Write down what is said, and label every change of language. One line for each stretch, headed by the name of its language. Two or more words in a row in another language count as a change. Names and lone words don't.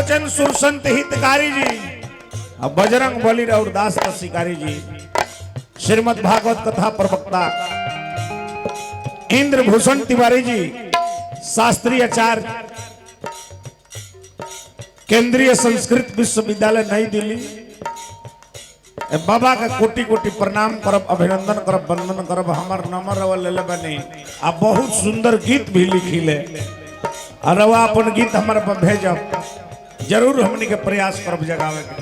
Bhojpuri: सुरसंत हितकारी जी और बजरंग बली और दास का शिकारी जी, श्रीमद् भागवत कथा प्रवक्ता इंद्रभूषण तिवारी जी, शास्त्रीय आचार्य केंद्रीय संस्कृत विश्वविद्यालय नई दिल्ली, बाबा का कोटि कोटि प्रणाम करब, अभिनंदन करब, वंदन करब। हमार नंबर ले बने आ बहुत सुंदर गीत भी लिखिले और अपन गीत हमारे पर भेजब, जरूर हमनी के प्रयास करब जगावे के।